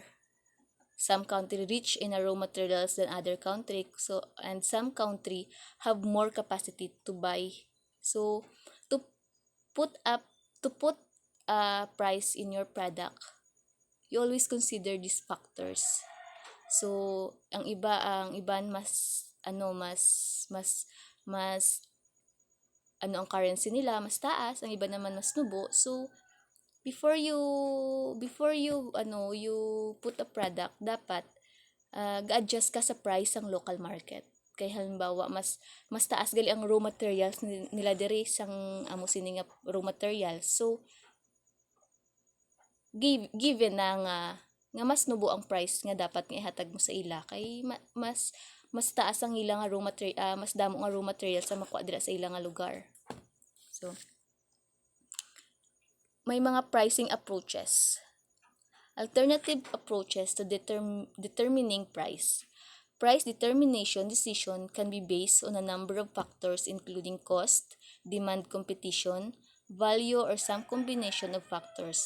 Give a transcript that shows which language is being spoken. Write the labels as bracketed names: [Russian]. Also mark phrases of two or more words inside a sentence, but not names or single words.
[English] Some country rich in raw materials than other country. So and some country have more capacity to buy. So to put up to put a price in your product, you always consider these factors. [Hiligaynon] So ang iban mas ang currency nila mas taas, ang iba naman mas nubo. So [English] before you put a product [Hiligaynon] dapat ga-adjust ka sa price ng [English] local market [Hiligaynon] kay halimbawa mas taas gali ang [English] raw materials [Hiligaynon] nila diri sang amo sini nga [English] raw materials. [Hiligaynon] So given na nga mas nubo ang price nga dapat nga ihatag mo sa ila kay mas taas ang ilang [English] raw material, [Hiligaynon] mas damo nga [English] raw materials [Hiligaynon] sa makuha dira sa ilang lugar. So may mga [English] pricing approaches. Alternative approaches to determining price. Price determination decision can be based on a number of factors including cost, demand competition, value, or some combination of factors.